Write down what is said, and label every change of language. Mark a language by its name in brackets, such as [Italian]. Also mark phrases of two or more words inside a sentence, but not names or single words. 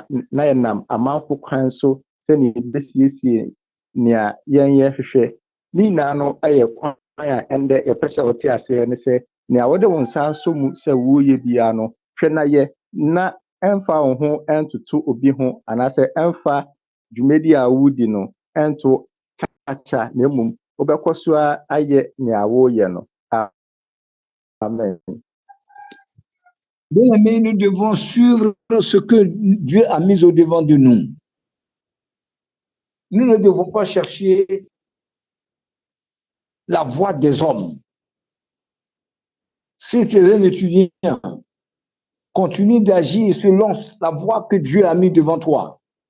[Akan] yɛnam amanfo kwan so sɛ ne yɛbɛsiesie nea yɛnyɛ hwehwɛ ne nyinaa no ayɛ kwan a ɛndɛ yɛpɛ sɛ wɔte aseɛ ne sɛ nea wɔde wo nsa so mu sɛ woyɛ biara no hwɛ na yɛ na ɛmfa wo ho ɛntoto obi ho anaasɛ ɛmfa dwumadi a wodi no ɛnto kyakya na mmom wobɛkɔ so a ayɛ nea woyɛ no. Amen. [French] Bien-aimés, nous devons suivre ce que Dieu a mis au devant de nous. Nous ne devons pas chercher la voix des hommes. Si tu es un étudiant, continue d'agir selon la voie que Dieu a mis devant toi.